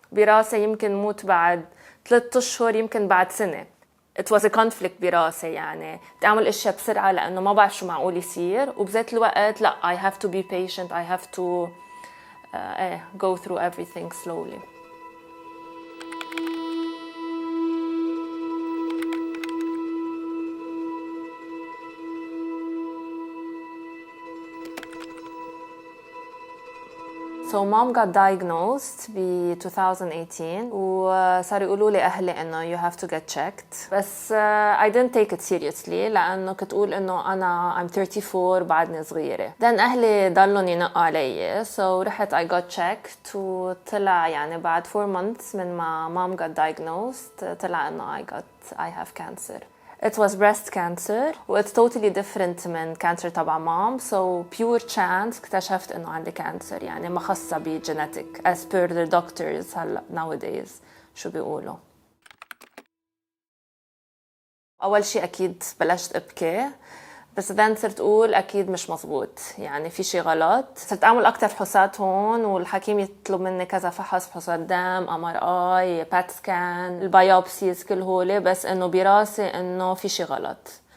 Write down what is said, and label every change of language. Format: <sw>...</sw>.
<ar>براسي يمكن موت بعد 3 أشهر، يمكن بعد سنة.</ar> <en>it was a conflict</en> <ar>براسي، يعني تعمل اشياء بسرعة لأنه ما بعرف شو معقول يصير، وبذات الوقت لا</ar> <en>I have to be patient, I have to go through everything slowly. So mom got diagnosed</en> <ar>ب 2018 وصاروا يقولوا لي أهلي إنه</ar> <en>you have to get checked،</en> <ar>بس</ar> <en>I didn't take it seriously</en> <ar>لأنه كنت أقول إنه أنا</ar> <en>I'm 34</en> <ar>بعدني صغيرة.</ar> <en>then</en> <ar>أهلي ضلوا ينقوا علي</ar> <en>so</en> <ar>رحت</ar> <en>I got checked</en> <ar>وطلع يعني بعد</ar> <en>4 months</en> <ar>من ما</ar> <en>mom got diagnosed</en> <ar>طلع إنه</ar> <en>I have cancer. It was breast cancer و it's totally different من cancer تبع mom, so pure chance</en> <ar>اكتشفت إنه عندي</ar> <en>cancer،</en> <ar>يعني ما خاصة ب</ar> <en>genetic as per the doctors هلا nowadays</en> <ar>شو بيقولوا. أول شيء أكيد بلشت أبكي، بس then صرت أقول أكيد مش مزبوط، يعني في شيء غلط. صرت أعمل أكتر فحوصات هون والحكيم يطلب مني كذا فحص، فحوصات دم، MRI، بات سكان، البيوبسيز، كل هولي، بس إنه براسي إنه في شيء غلط.</ar>